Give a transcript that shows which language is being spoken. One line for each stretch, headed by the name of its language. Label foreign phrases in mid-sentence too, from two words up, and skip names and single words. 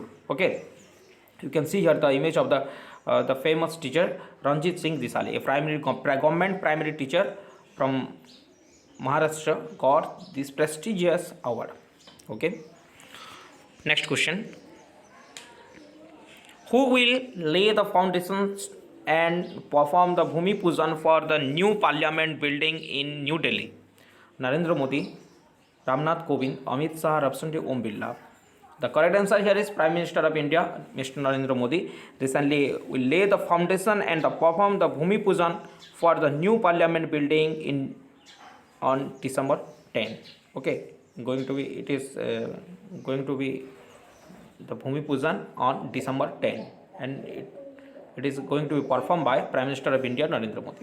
English: Okay, you can see here the image of the famous teacher Ranjit Singh Disale, a government primary teacher from Maharashtra got this prestigious award. Okay. Next question. Who will lay the foundations and perform the Bhumi Pujan for the new parliament building in New Delhi? Narendra Modi, Ramnath Kovind, Amit Shah, Representative Om Birla. The correct answer here is Prime Minister of India, Mr. Narendra Modi, recently will lay the foundation and perform the Bhumi Pujan for the new parliament building in on December 10. Okay, going to be the Bhumi Pujan on December 10, and it is going to be performed by Prime Minister of India Narendra Modi.